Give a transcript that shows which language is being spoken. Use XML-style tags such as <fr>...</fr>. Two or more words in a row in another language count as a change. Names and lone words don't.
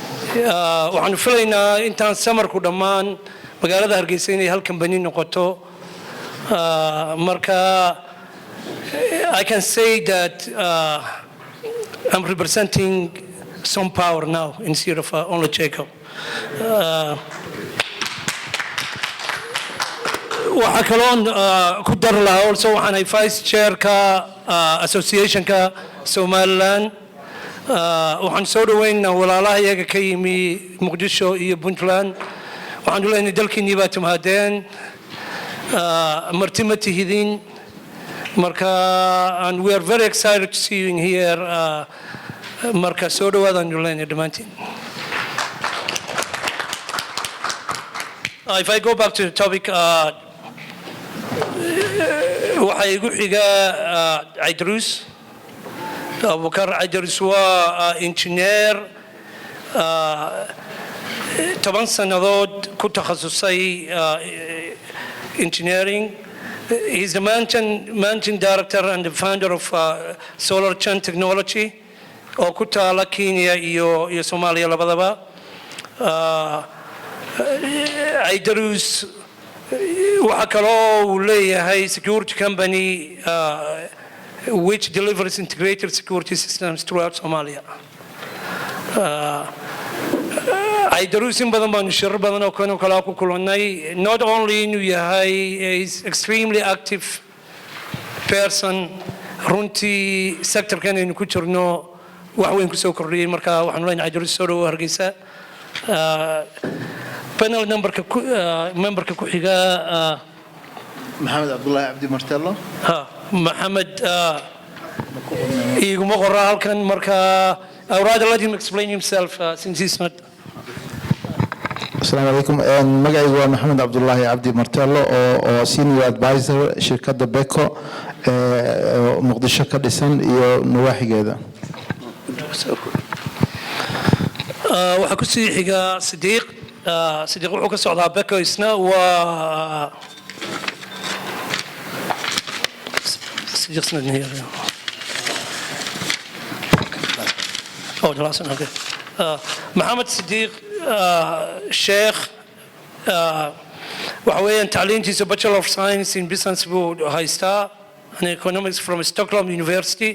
<so>waxaan filaynaa intaan samarku dhammaan magaalada Hargeysa inay hal company noqoto marka</so> <en>I can say that I'm representing some power now instead of only Jacob.</en> <so>waxaa kaloon ku dar lahaa also waxaan vice chairka associationka Somaliland waxaan soo dhaweynaa walaalaha iyaga ka yimi Muqdisho iyo Puntland waxaan leenahay dalkiinii baa timaadeen marti ma tihidin marka</so> <en>and we are very excited to see you in here</en> <so>marka soo dhawaadaan leenahay dhamaantiin.</so> <en>If I go back to the topic</en> <so>waxaa igu xiga Idris Abubakar Idris waa engineer 10 sanadood ku takhasusay engineering.</so> <en>He's the managing director and the founder of Solar Chain Technology</en> <so>oo ku taala Kenya iyo Soomaaliya labadaba. Idris waxaa kaloo uu leeyahay</so> <en>security company which delivers integrated security systems throughout Somalia.</en> <so>Idris in badan baan shirar badan oo kala ku kulannay</so> <en>not only</en> <so>inuu yahay</so> <en>is extremely active person</en> <so>runtii sectorkan aynu ku jirno wax weyn ku soo kordhiyay marka waxaan leenahay Idris soo dhawo Hargeysa. panel memberka ku xiga Mohamed Abdullahi Abdi Martello. Mohamed iguma qorra halkan marka</so> <en>I would rather let him explain himself since he's not.</en> <ar>السلام عليكم.</ar> <so>Magacaygu waa Mohamed Abdullahi Abdi Martello oo</so> <en>senior advisor</en> <so>shirkadda Beko Muqdisho ka dhisan iyo nawaaxigeeda. waxaa ku sii xiga Sidiiq wuxuu ka socdaa Beko isna waa Mohamed Sidiiq Sheikh waxa weeyaan tacliintiisa</so> <en>Bachelor of Science in Business</en> <so>buu haystaa</so> <en>and Economics from Stockholm University.</en>